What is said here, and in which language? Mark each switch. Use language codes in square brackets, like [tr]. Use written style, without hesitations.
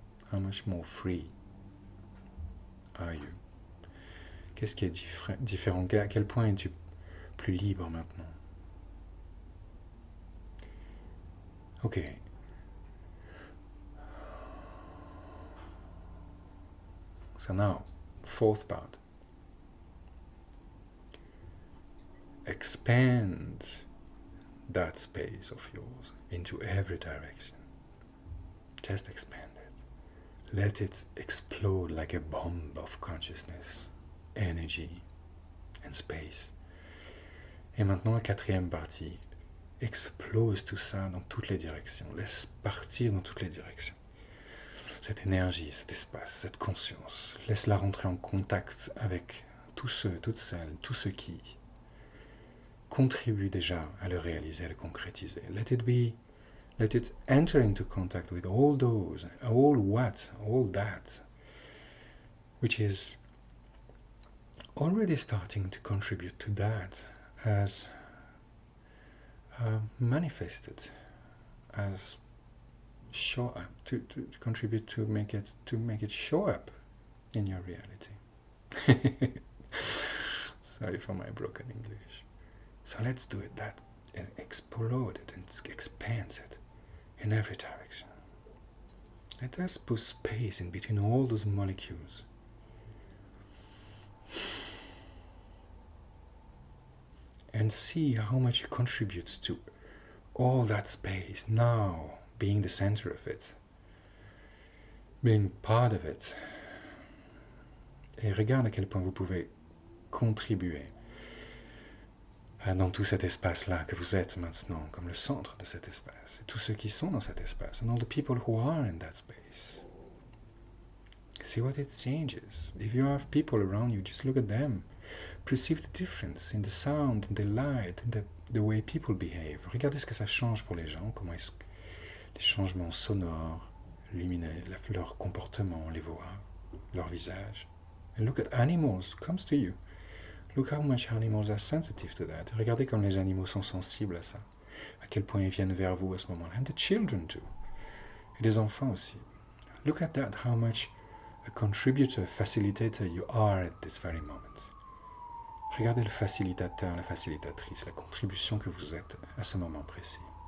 [en] How much more free are you? [fr] Qu'est-ce qui est différent? À quel point es-tu plus libre maintenant? Ok. [en] So now, fourth part. Expand that space of yours into every direction. Just expand it. Let it explode like a bomb of consciousness, energy and space. [fr] Et maintenant, la quatrième partie. Explose tout ça dans toutes les directions. Laisse partir dans toutes les directions. Cette énergie, cet espace, cette conscience. Laisse-la rentrer en contact avec tous ceux, toutes celles, tous ceux qui contribuent déjà à le réaliser, à le concrétiser. [en] Let it enter into contact with all those, all that, which is already starting to contribute to that as manifested, as show up, to contribute to make it show up in your reality. Sorry for my broken English. So let's do it, that explode it and expand it in every direction. Let us put space in between all those molecules. And see how much you contribute to all that space now, being the center of it, being part of it. [fr] Et regarde à quel point vous pouvez contribuer dans tout cet espace-là que vous êtes maintenant, comme le centre de cet espace, et tous ceux qui sont dans cet espace, [en] and all the people who are in that space. See what it changes. If you have people around you, just look at them. Perceive the difference in the sound, in the light, in the way people behave. [fr] Regardez ce que ça change pour les gens, comment est-ce que les changements sonores, lumineux, leur comportement, les voix, leur visage. [en] And look at animals, comes to you. Look how much animals are sensitive to that. [fr] Regardez comme les animaux sont sensibles à ça. À quel point ils viennent vers vous à ce moment-là. [en] And the children too. [fr] Et les enfants aussi. [en] Look at that, how much a contributor, facilitator you are at this very moment. [fr] Regardez le facilitateur, la facilitatrice, la contribution que vous êtes à ce moment précis.